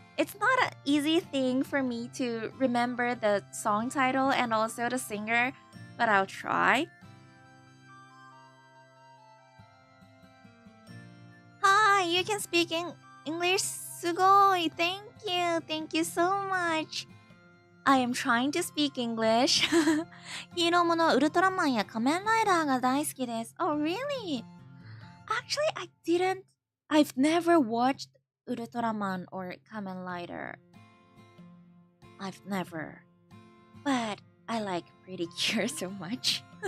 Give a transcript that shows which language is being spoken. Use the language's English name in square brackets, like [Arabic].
[English] it's not an easy thing for me to remember the song title and also the singer, but I'll try. Hi, you can speak English. [Japanese] すごい. [English] Thank you so much. I am trying to speak English. [Japanese] ヒーローものウルトラマンや仮面ライダーが大好きです。 [English] Oh, really? Actually, I've never watched Ultraman or Kamen Rider. I've never. But I like Pretty Cure so much.